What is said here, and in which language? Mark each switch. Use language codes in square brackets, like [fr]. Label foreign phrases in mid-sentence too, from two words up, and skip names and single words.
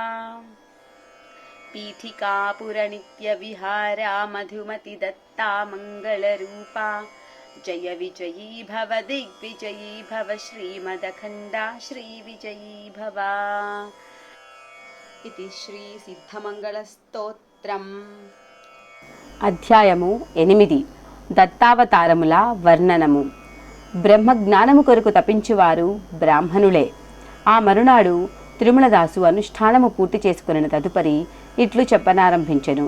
[sa] पीठिकापुर नित्य विहारा मधुमति दत्ता मंगलरूपा। जय विजयी भव दिग्विजयी भव श्रीमदखण्डा श्रीविजयी भव। इति శ్రీ సిద్ధమంగళ స్తోత్రం. [te] అధ్యాయము 8. దత్తావతారముల వర్ణనము. బ్రహ్మజ్ఞానము కొరకు తపించువారు బ్రాహ్మణులే. ఆ మరునాడు తిరుమలదాసు అనుష్ఠానము పూర్తి చేసుకున్న తదుపరి ఇట్లు చెప్పనారంభించెను.